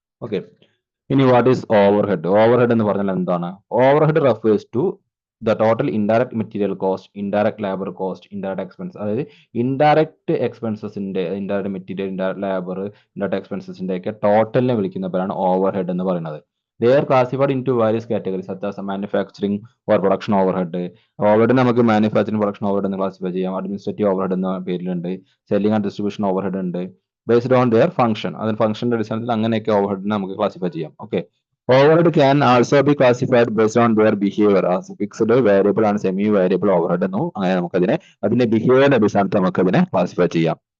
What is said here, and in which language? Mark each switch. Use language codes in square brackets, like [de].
[ml] Okay, ഇനി [en] What is overhead? [ml] Overhead എന്ന് പറഞ്ഞാൽ എന്താണ്? [en] Overhead refers to the total indirect material cost, indirect labour cost, indirect expense. [ml] അതായത് indirect എക്സ്പെൻസസിന്റെ, indirect material, indirect labour, indirect എക്സ്പെൻസസിന്റെ ഒക്കെ ടോട്ടലിനെ വിളിക്കുന്ന പേരാണ് ഓവർഹെഡ് എന്ന് പറയുന്നത്. [en] They are classified into various categories such as manufacturing or production overhead. [ml] Overhead നമുക്ക് manufacturing production overhead എന്ന് classify ചെയ്യാം. Administrative overhead എന്ന പേരിലുണ്ട്. സെല്ലിംഗ് ആൻഡ് ഡിസ്ട്രിബ്യൂഷൻ ഓവർഹെഡ് ഉണ്ട്. [en] based on their function, [ml] അതിന് ഫംഗ്ഷന്റെ അടിസ്ഥാനത്തിൽ അങ്ങനെയൊക്കെ ഓവർഹെഡിനെ നമുക്ക് ക്ലാസിഫൈ ചെയ്യാം. [en] okay, overhead can also be classified based on their behaviour as fixed, variable and semi variable overhead [ml] എന്നും അങ്ങനെ നമുക്കതിനെ അതിന്റെ ബിഹേവിയറിന്റെ അടിസ്ഥാനത്തിൽ നമുക്ക് അതിനെ ക്ലാസിഫൈ ചെയ്യാം.